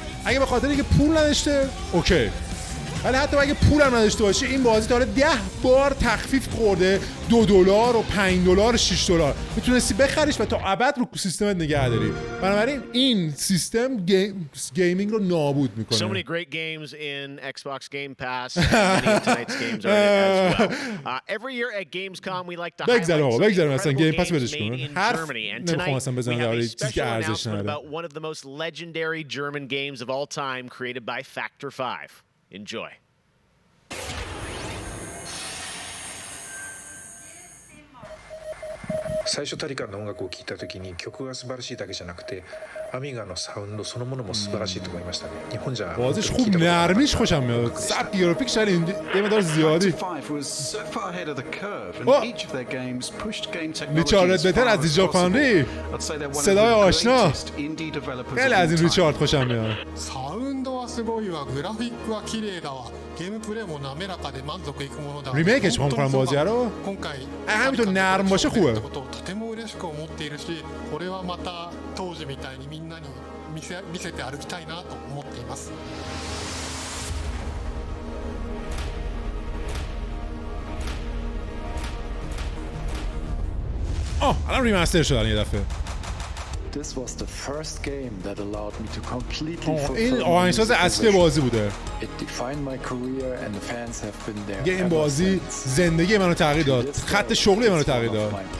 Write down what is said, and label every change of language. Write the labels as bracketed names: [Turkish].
[Persian] اگه به خاطر اینکه پول نداشته اوکی، ولی حتی اگه پولم نداشته باشه این بازی تا حالا 10 بار تخفیف خورده، $2 و $5 و $6 میتونستی بخریش و تا ابد رو سیستمت نگه داری. بنابراین این سیستم گیمینگ رو نابود میکنه. [English] So many great games in Xbox Game Pass. Many of tonight's games are in it as well. Every year at Gamescom we like to highlight some incredible games made in Germany. And tonight we have a special announcement about one of the most legendary German games of all time created by Factor 5. Enjoy. [Japanese] 最初タリカンの音楽を聴いた時に曲が素晴らしいだけじゃなくてアミガのサウンドそのものも素晴らしいと思いましたね。日本じゃ [Persian] بازیش خوب نرمیش خوشم میاد. سبک گرافیک شاید این یه مقدار زیادی. ریچارد بتر از دیجا فانری. صدای آشنا. خیلی از این ریچارد خوشم میاد. [Japanese] サウンドはすごいわ、グラフィックは綺麗だわ。ゲームプレイも滑らかで満足いくものだわ。 [Persian] ریمیکش می‌کنم بازی رو. [Japanese] 今回 [Persian] همینطور نرم باشه خوبه. [Japanese] とても嬉しく思っているし、これはまた当時みたいにみんなに見せて歩きたいなと思っています。 [Persian] الان ریمستر شدن یه دفعه. [English] This was the first game that allowed me to completely [Persian] این آهنگساز اصلی بازی بوده. [English] It defined my career and the fans have been there. [Persian] این بازی زندگی منو تغییر داد. خط شغلی منو تغییر داد.